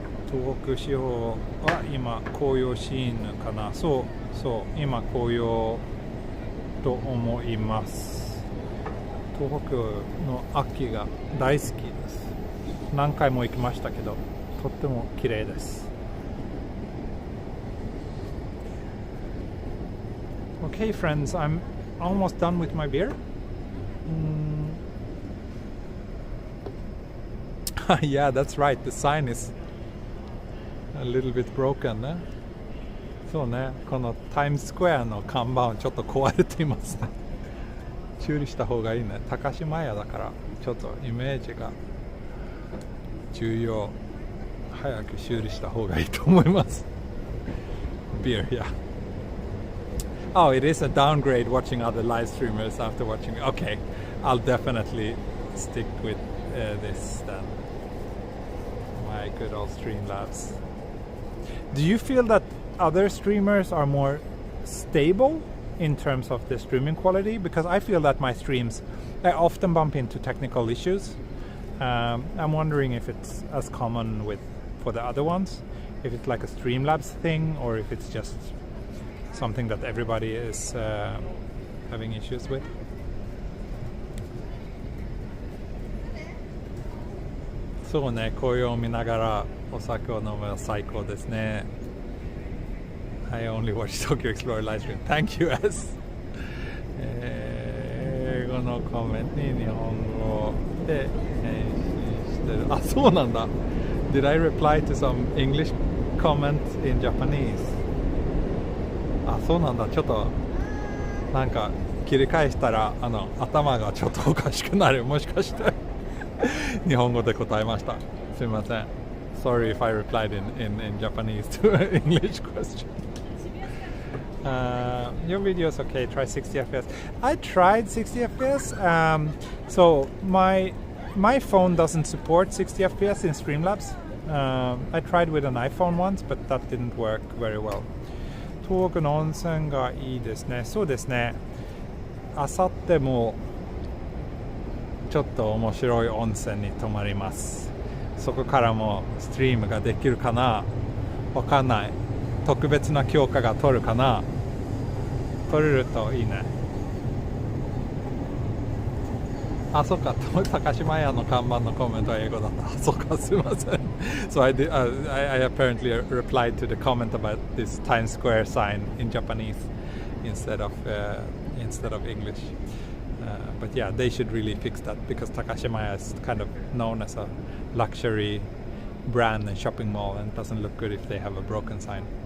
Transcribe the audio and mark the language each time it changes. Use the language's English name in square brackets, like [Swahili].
[Japanese] 東北地方は今紅葉シーンかな。そう今紅葉と思います。東北の秋が大好きです。何回も行きましたけど、とっても綺麗です。 [English] Okay, friends, I'm almost done with my beer. Yeah, that's right. The sign is a little bit broken, ね。 [Japanese] そうね、このタイムスクエアの看板ちょっと壊れていますね。修理した方がいいね。高島屋だからちょっとイメージが重要。早く修理した方がいいと思います。 [English] Beer, yeah. Oh, it is a downgrade watching other live streamers after watching. Okay, I'll definitely stick with this then. My good old Streamlabs. Do you feel that other streamers are more stable in terms of the streaming quality, because I feel that my streams, I often bump into technical issues. I'm wondering if it's as common for the other ones, if it's like a Streamlabs thing, or if it's just something that everybody is having issues with. [Japanese] そうね、紅葉を見ながらお酒を飲むのは最高ですね。 [English] I only watch Tokyo Explorer live stream. Thank you, S. [Japanese] 英語のコメントに日本語で返信してる。あ、そうなんだ。 [English] Did I reply to some English comments in Japanese? [Japanese] あ、そうなんだ。ちょっとなんか切り返したら頭がちょっとおかしくなる。もしかして日本語で答えました。すみません。 [English] Sorry if I replied in Japanese to an English question. Your video is okay. Try 60 FPS. I tried 60 FPS. So my phone doesn't support 60 FPS in Streamlabs. I tried with an iPhone once, but that didn't work very well. [Japanese] 東北の温泉がいいですね。そうですね。あさってもちょっと面白い温泉に泊まります。そこからもストリームができるかな、わかんない。特別な許可が取るかな。取れるといいね。あ、そっか、高島屋の看板のコメントは英語だった。そっか、すいません。 [English] So I apparently replied to the comment about this Times Square sign in Japanese instead of English. But yeah, they should really fix that, because Takashimaya is kind of known as a luxury brand and shopping mall, and it doesn't look good if they have a broken sign.